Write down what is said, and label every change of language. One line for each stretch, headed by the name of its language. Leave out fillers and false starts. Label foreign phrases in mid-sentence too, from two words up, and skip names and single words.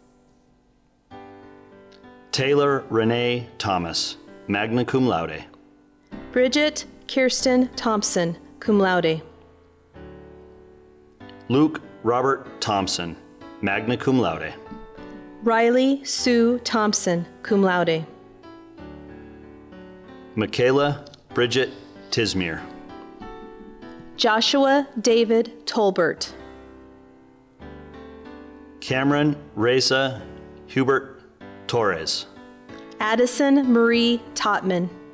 English: Taylor Renee Thomas,
Latin: magna cum laude.
English: Bridget Kirsten Thompson,
Latin: cum laude.
English: Luke Robert Thompson,
Latin: magna cum laude.
English: Riley Sue Thompson,
Latin: cum laude.
English: Michaela Bridget Tismere. Joshua David Tolbert. Cameron Reza Hubert Torres. Addison Marie Totman.